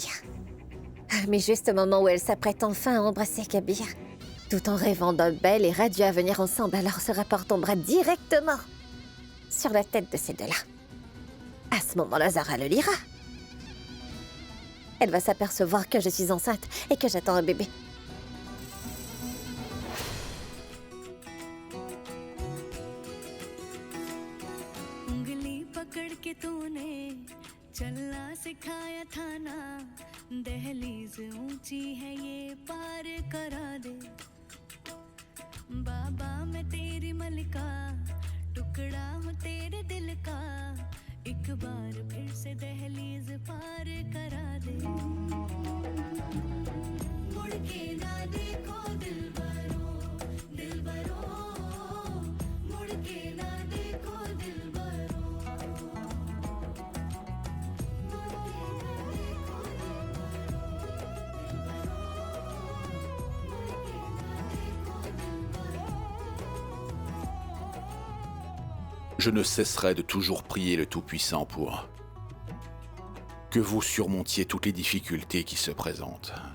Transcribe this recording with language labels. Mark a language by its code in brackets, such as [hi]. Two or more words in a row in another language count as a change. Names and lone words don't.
[fr] Mais juste au moment où elle s'apprête enfin à embrasser Kabir, tout en rêvant d'un bel et radieux avenir ensemble, alors ce rapport tombera directement sur la tête de ces deux-là. À ce moment-là, Zara le lira. Elle va s'apercevoir que je suis enceinte et que j'attends un bébé. [hi] चलना सिखाया था ना दहलीज ऊंची है ये पार करा दे बाबा मैं तेरी मलिका टुकड़ा हूँ तेरे दिल का एक बार फिर से दहलीज पार करा दे मुड़ के ना देखो दिलबरो दिलबरो मुड़ के ना देखो दिलबरो [fr] Je ne cesserai de toujours prier le Tout-Puissant pour que vous surmontiez toutes les difficultés qui se présentent.